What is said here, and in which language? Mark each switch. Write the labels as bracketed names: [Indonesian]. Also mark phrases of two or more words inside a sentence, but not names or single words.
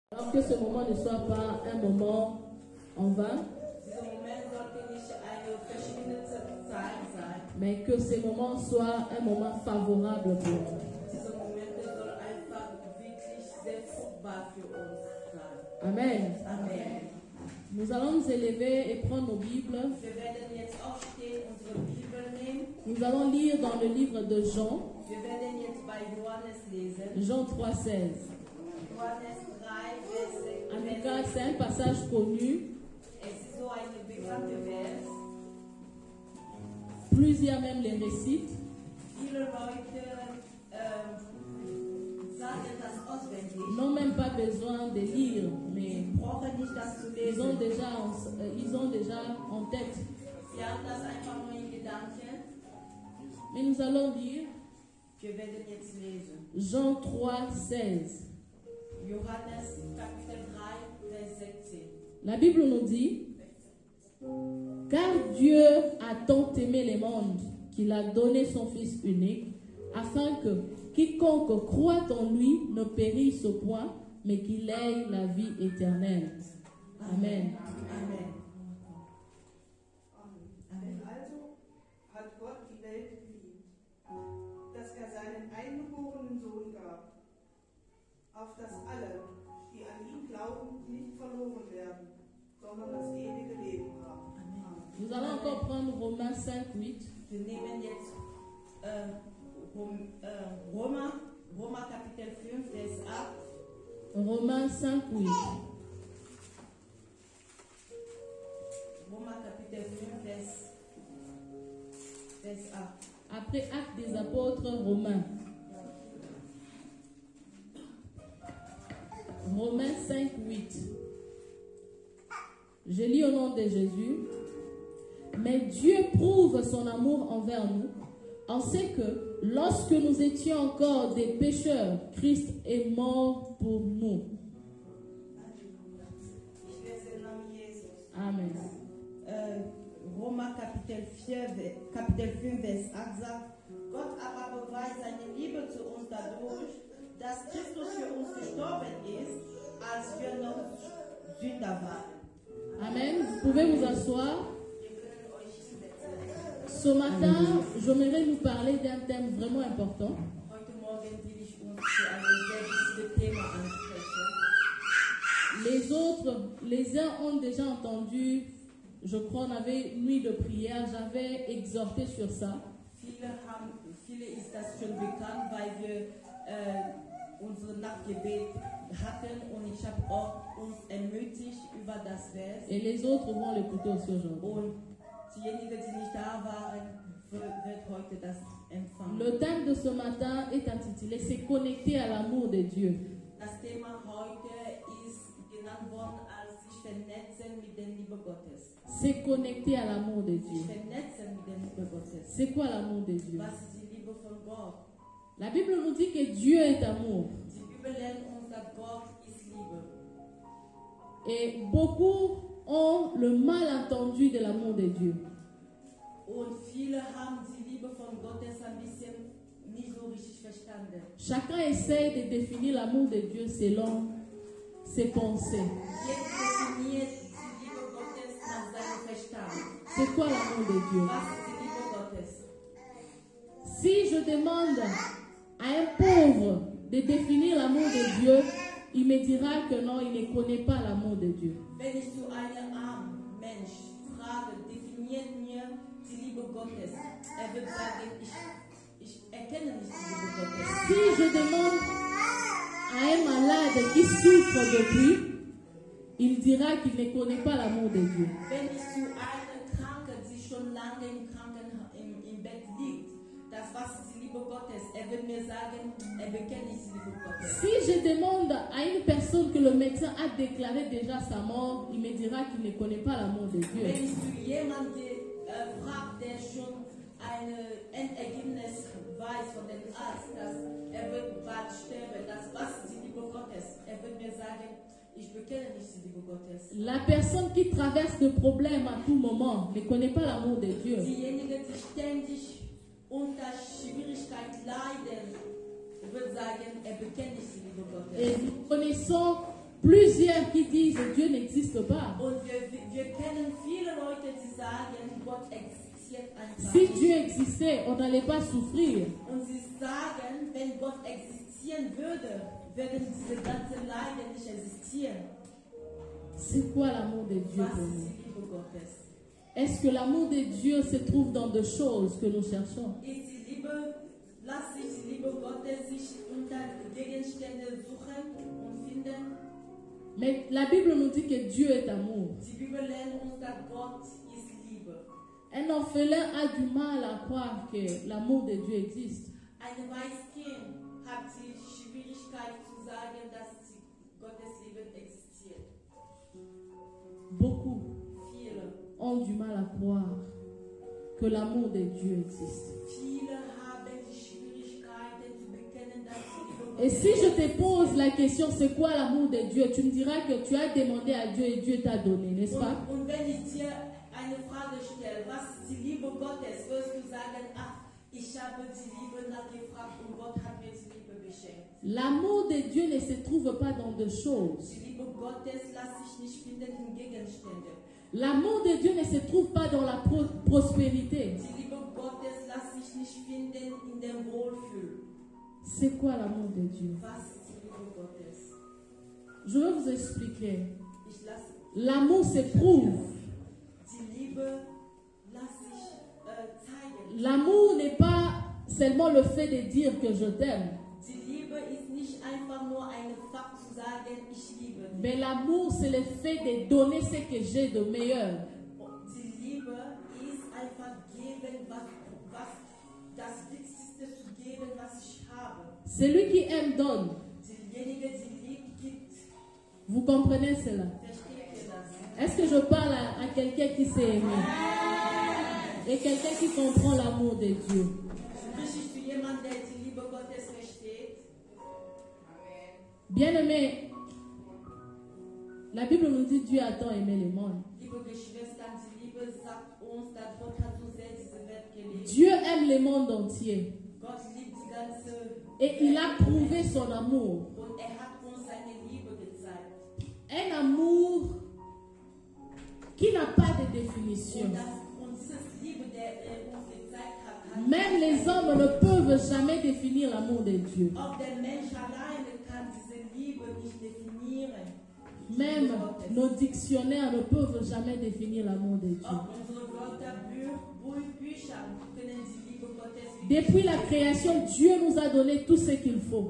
[French] Alors que ce moment ne soit pas un moment en vain, mais que ces moments soient un moment favorable pour nous. Amen. Amen. Nous allons nous élever et prendre nos Bibles. [German] Wir werden jetzt aufstehen, unsere Bibel nehmen. [French] Nous allons lire dans le livre de Jean, [German] Wir werden jetzt bei Johannes lesen. [French] Jean 3,16. [German] Johannes 3, [French] En [German] Vers [French] tout cas, c'est un passage connu. [German] Es ist so eine bekannte Vers. [French] Plusieurs même les récitent. [German] Viele Leute sagen das auswendig. [French] N'ont même pas besoin de lire, mais [German] Brauchen nicht das zu [French] ils ont [German] lesen. [French] déjà en tête. [German] Sie haben das einfach nur in Gedanken. [French] Mais nous allons lire [German] Wir werden jetzt lesen. [French] Jean 3,16. [German] Johannes Kapitel 3, Vers 16. [French] La Bible nous dit: car Dieu a tant aimé le monde qu'il a donné son Fils unique, afin que quiconque croit en lui ne périsse point, mais qu'il ait la vie éternelle. Amen. Amen. [German] Denn also hat Gott die Welt geliebt, dass er seinen eingeborenen Sohn gab, auf dass alle, die an ihn glauben, nicht verloren werden, sondern das ewige Leben haben. Amen. [French] Nous allons encore prendre Romains 5,8. [German] Wir nehmen jetzt Römer Kapitel 5, Vers 8. [French] Romains 5,8. [German] Römer Kapitel 5, Vers 8. [French] Après Actes des Apôtres, Romains. Romains 5,8. Je lis au nom de Jésus. Mais Dieu prouve son amour envers nous, en ce que, lorsque nous étions encore des pécheurs, Christ est mort pour nous. [German] Ich lese im Namen Jesus. Amen. Römer Kapitel 5, Vers 8 sagt, Gott aber beweist seine Liebe zu uns dadurch, dass Christus für uns gestorben ist, als wir noch Sünder waren. Amen. [French] Vous pouvez vous asseoir. Ce matin, j'aimerais nous parler d'un thème vraiment important. [German] Heute Morgen will ich uns für ein sehr wichtiges Thema ansprechen. [French] Les uns ont déjà entendu, je crois, on avait une nuit de prière, j'avais exhorté sur ça. [German] Viele ist das schon bekannt, weil wir unsere Nachtgebet hatten und ich habe auch uns ermutigt über das Vers. [French] Et les autres vont l'écouter aussi aujourd'hui. [German] Und diejenigen, die nicht da waren, wird heute das empfangen. [French] Le thème de ce matin est intitulé C'est connecté à l'amour de Dieu. [German] Das Thema heute ist genannt worden als sich vernetzen mit der Liebe Gottes. [French] C'est connecté à l'amour de [German] Sich [French] Dieu. [German] vernetzen mit der Liebe Gottes. [French] C'est quoi l'amour de Dieu? [German] Was ist die Liebe von Gott? [French] La Bible nous dit que Dieu est amour. [German] Die Bibel lehrt uns, dass Gott ist Liebe. [French] Et beaucoup ont le malentendu de l'amour de Dieu. [German] Und viele haben die Liebe von Gottes ein bisschen nicht so richtig verstanden. [French] Chacun essaie de définir l'amour de Dieu selon ses pensées. [German] Jeder definiert die Liebe Gottes nach seinem Verstand. [French] C'est quoi l'amour de Dieu? [German] Was ist die Liebe Gottes? [French] Si je demande à un pauvre de définir l'amour de Dieu, il me dira que non, il ne connaît pas l'amour de Dieu. [German] Wenn ich zu einem armen Mensch frage, definiert mir die Liebe Gottes, wird sagen, ich erkenne nicht die Liebe Gottes. [French] Si je demande à un malade qui souffre depuis, il dira qu'il ne connaît pas l'amour de Dieu. [German] Wenn ich zu einer Kranken, die schon lange im Bett liegt, was ist die Liebe Gottes? Wird mir sagen, bekennt nicht die Liebe Gottes. [French] Si je demande à une personne que le médecin a déclaré déjà sa mort, il me dira qu'il ne connaît pas l'amour de Dieu. [German] Wenn ich zu jemandem frage, der schon ein Endergebnis weiß von dem Arzt, dass wird bald sterben, was ist die Liebe Gottes? Wird mir sagen, ich bekenne nicht die Liebe Gottes. [French] La personne qui traverse des problèmes à tout moment ne connaît pas l'amour de Dieu. [German] Diejenigen, die ständig unter Schwierigkeit leiden, wird sagen, bekennt nicht die Liebe Gottes. [French] Et nous connaissons plusieurs qui disent que Dieu n'existe pas. [German] Und wir kennen viele Leute, die sagen, Gott existiert einfach [French] Si [German] nicht. [French] Dieu existait, on n'allait pas souffrir. [German] Und sie sagen, wenn Gott existieren würde, würden diese ganzen Leiden nicht existieren. [French] C'est quoi l'amour de Dieu [German] Was [French] pour [German] ist [French] nous? [German] die Liebe Gottes? [French] Est-ce que l'amour de Dieu se trouve dans deux choses que nous cherchons? [German] Ist die Liebe, lass sich die Liebe Gottes sich unter Gegenstände suchen und finden? [French] Mais la Bible nous dit que Dieu est amour. [German] Die Bibel lernt uns, dass Gott ist Liebe. [French] Un orphelin a du mal à croire que l'amour de Dieu existe. [German] Ein Weißkind hat die Schwierigkeit zu sagen, dass Gottes Liebe existiert. [French] Beaucoup [German] Viele. [French] ont du mal à croire que l'amour de Dieu existe. [German] Viele haben die Schwierigkeiten zu bekennen, dass die Liebe [French] Et [German] Gottes [French] si je te pose la question, c'est quoi l'amour de Dieu? Tu me diras que tu as demandé à Dieu et Dieu t'a donné, n'est-ce pas? [German] Und wenn ich dir eine Frage stelle, was ist die Liebe Gottes, wirst du sagen, ach, ich habe die Liebe nachgefragt und Gott hat mir die Liebe geschenkt. [French] L'amour de Dieu ne se trouve pas dans deux choses. [German] Die Liebe Gottes lässt sich nicht finden in Gegenständen. [French] L'amour de Dieu ne se trouve pas dans la prospérité. [German] Die Liebe Gottes lässt sich nicht finden in dem Wohlfühl. [French] C'est quoi l'amour de Dieu? [German] Was ist die Liebe Gottes? [French] Je vais vous expliquer. [German] Ich lasse [French] L'amour s'éprouve. [German] die Liebe lässt sich zeigen. [French] L'amour n'est pas seulement le fait de dire que je t'aime. [German] Die Liebe ist nicht einfach nur ein Fakt zu sagen, ich liebe dich. [French] Mais l'amour, c'est le fait de donner ce que j'ai de meilleur. [German] Die Liebe ist einfach geben, was das Wichtigste zu geben, was ich habe. [French] Celui qui aime donne. [German] Diejenige, die liebt, gibt. [French] Vous comprenez cela? [German] Versteht ihr das? [French] Est-ce que je parle à quelqu'un qui s'est aimé? Et quelqu'un qui comprend l'amour de Dieu? [German] Spreche ich zu jemandem, der die Liebe Gottes versteht? [French] Bien-aimé, la Bible nous dit Dieu a tant aimé le monde. [German] Liebe Geschwister, die Liebe sagt uns, dass Gott hat so sehr diese Welt geliebt. [French] Dieu aime le monde entier. [German] Gott liebt die ganze [French] Et il a prouvé son amour. [German] und hat uns seine Liebe gezeigt. [French] Un amour qui n'a pas de définition. [German] Und diese Liebe, der uns gezeigt hat, [French] Même les hommes ne peuvent jamais définir l'amour de Dieu. [German] auch der Mensch alleine kann diese Liebe nicht definieren. [French] Même nos dictionnaires ne peuvent jamais définir l'amour de Dieu. [German] Auch unsere Wörterbücher können die Liebe Gottes nicht. [French] Depuis la création, Dieu nous a donné tout ce qu'il faut.